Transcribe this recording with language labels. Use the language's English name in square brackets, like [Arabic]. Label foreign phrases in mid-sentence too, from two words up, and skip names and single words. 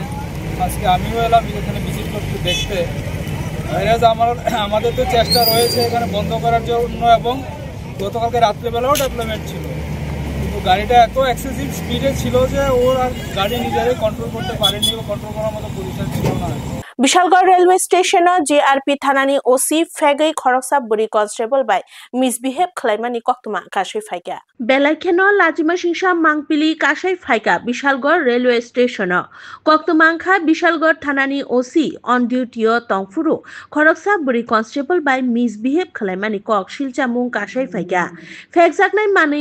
[Bangla] আজকে আমিও এলাম এখানে ভিজিট করতে, দেখতে। আমাদের তো চেষ্টা রয়েছে এখানে বন্ধ করার জন্য, এবং গতকালকে রাত্রেবেলাও ডেভেলপমেন্ট ছিল, কিন্তু গাড়িটা এত [English] excessive speed [Bangla] ছিল যে ওর আর গাড়ি নিজেরাই কন্ট্রোল করতে পারেনি, ও কন্ট্রোল করার মতো পজিশন ছিল না। [Kok Borok] বিশালগড় রেলওয়ে স্টেशन JRP थानानि OC फेगै खरकसा बुरी कन्स्टेबल बाय मिसबिहेव खलायमानि कक्तमा काशै फाइका बेलायखेनो लाजिमा सिंसा मांगपिली काशै फाइका बिशालगढ़ रेलवे स्टेशन कक्तमांखा बिशालगढ़ थानानि OC [English] on duty [Kok Borok] तंगफुरु खरकसा बुरी कन्स्टेबल बाय मिसबिहेव खलायमानि कक शिलचामुं काशै फाइका फेगजाकनाय मानै